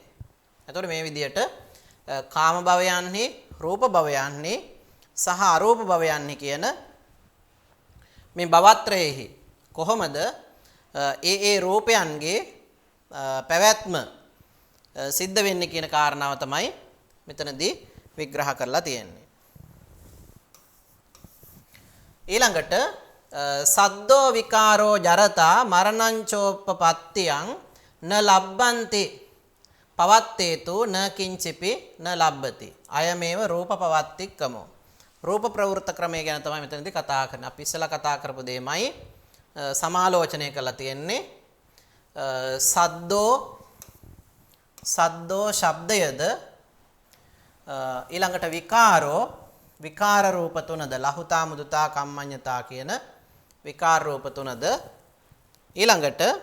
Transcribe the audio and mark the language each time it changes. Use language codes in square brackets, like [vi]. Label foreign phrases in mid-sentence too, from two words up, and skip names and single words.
[si] එතකොට මේ විදිහට කාම භවයන්හි රූප භවයන්හි සහ අරූප භවයන්හි කියන මේ භවත්‍රයේහි කොහොමද ඒ රූපයන්ගේ පැවැත්ම සිද්ධ වෙන්නේ කියන කාරණාව තමයි මෙතනදී විග්‍රහ කරලා තියෙන්නේ. [pi] ඊළඟට සද්දෝ විකාරෝ ජරතා මරණංචෝපපත්තියං න ලබ්බන්ති පවත්තේතු න කිංචිපි න ලබ්බති අයමේව රූප පවත්තික්කමෝ. [si] රූප ප්‍රවෘත්ත ක්‍රමය ගැන තමයි මෙතනදී කතා කරන්නේ. අපි ඉස්සලා කතා කරපු දෙයමයි සමාලෝචනය කරලා තියෙන්නේ. සද්දෝ ශබ්දයද ඊළඟට විකාර රූප තුනද [pi] ලහුතා මුදුතා කම්මඤ්ඤතා [si] කියන විකාර රූප තුනද ඊළඟට